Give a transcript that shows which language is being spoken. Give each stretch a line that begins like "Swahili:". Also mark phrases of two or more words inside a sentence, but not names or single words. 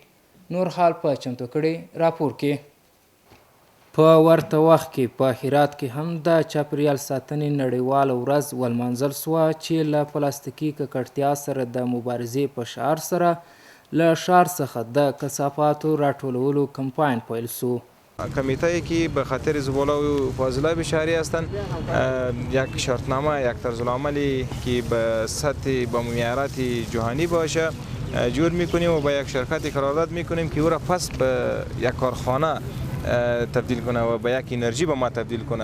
Pashto: نور حال په چمتو کړي راپور کې. په ورته وخت کې په هرات کې هم د چاپیریال ساتنې نړیواله ورځ ولمانځل سوه چې له پلاستیکي ککړتیا سره د مبارزې په شعار سره له ښار څخه د کثافاتو راټولولو کمپاین پیل سو.
Persian: کمیته که به خاطر زباله و فاضلاب شهری هستند یک شرطنامه، یک طرزالعملی که به سطح با معیارات جهانی باشه جور میکنیم و با یک شرکت قرارداد میکنیم که او را پس به یک کارخانه تبدیل کنه و به یک انرژی به ما تبدیل کنه.